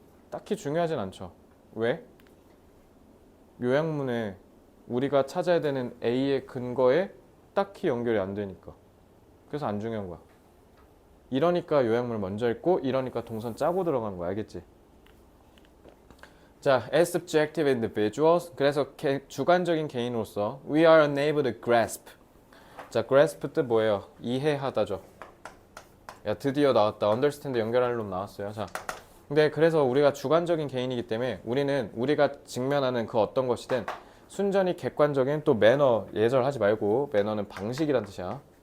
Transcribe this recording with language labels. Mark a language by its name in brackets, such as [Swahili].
[Korean] 딱히 중요하진 않죠. 왜? 요약문에 우리가 찾아야 되는 A의 근거에 딱히 연결이 안 되니까. 그래서 안 중요한 거야. 이러니까 요약문을 먼저 읽고 이러니까 동선 짜고 들어가는 거야. 알겠지? 자, [English] as subjective individuals. [Korean] 그래서 주관적인 개인으로서 [English] we are unable to grasp. [Korean] 자, grasp 뜻 뭐예요? 이해하다죠. 야, 드디어 나왔다. understand 연결할 놈 나왔어요. 자, 근데 그래서 우리가 주관적인 개인이기 때문에 우리는 우리가 직면하는 그 어떤 것이든 순전히 객관적인 또 매너 예절하지 말고 매너는 방식이란 뜻이야.